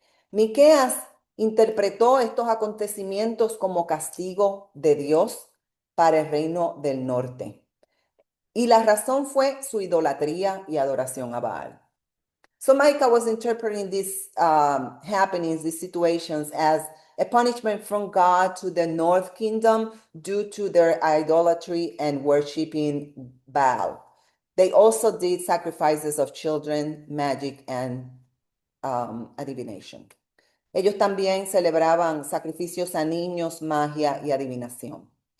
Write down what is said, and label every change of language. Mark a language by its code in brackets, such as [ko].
[es] Miqueas interpretó estos acontecimientos como castigo de Dios para el reino del norte. Y la razón fue su idolatría y adoración a Baal. [en] So Micah was interpreting these happenings, these situations, as a punishment from God to the North Kingdom due to their idolatry and worshiping Baal. They also did sacrifices of children, magic, and adivination. [es] Ellos también celebraban sacrificios a niños, magia y adivinación.